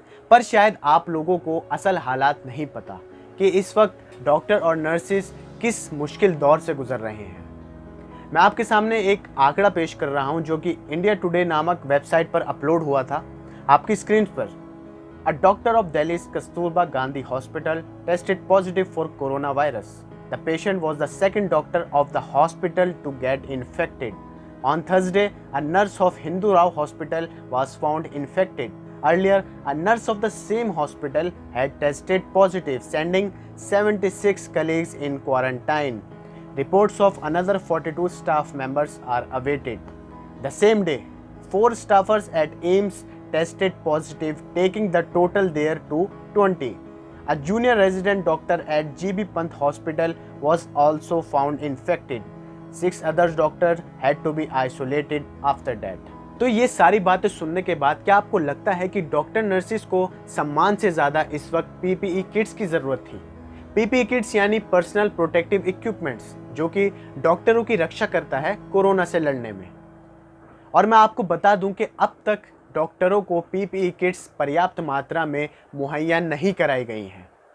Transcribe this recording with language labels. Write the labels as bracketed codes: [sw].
[hi] पर शायद आप लोगों को असल हालात नहीं पता कि इस वक्त डॉक्टर और नर्सिस किस मुश्किल दौर से गुजर रहे हैं। मैं आपके सामने एक आंकड़ा पेश कर रहा हूं जो कि इंडिया टुडे नामक वेबसाइट पर अपलोड हुआ था। आपकी स्क्रीन पर [en] A doctor of Delhi's Kasturba Gandhi hospital tested positive for corona virus. The patient was the second doctor of the hospital to get infected. On Thursday, a nurse of Hindu Rao Hospital was found infected. Earlier, a nurse of the same hospital had tested positive, sending 76 colleagues in quarantine. Reports of another 42 staff members are awaited. The same day, 4 staffers at AIIMS tested positive, taking the total there to 20. A junior resident doctor at GB Pant Hospital was also found infected. 6 other doctors had to be isolated after that. [hi] तो ये सारी बातें सुनने के बाद क्या आपको लगता है कि डॉक्टर, नर्सिस को सम्मान से ज़्यादा इस वक्त पीपीई किट्स की ज़रूरत थी? पीपीई किट्स यानी पर्सनल प्रोटेक्टिव इक्विपमेंट्स, जो कि डॉक्टरों की रक्षा करता है कोरोना से लड़ने में। और मैं आपको बता दूं कि अब तक डॉक्टरों को पीपीई किट्स पर्याप्त मात्रा में मुहैया नहीं कराई गई हैं।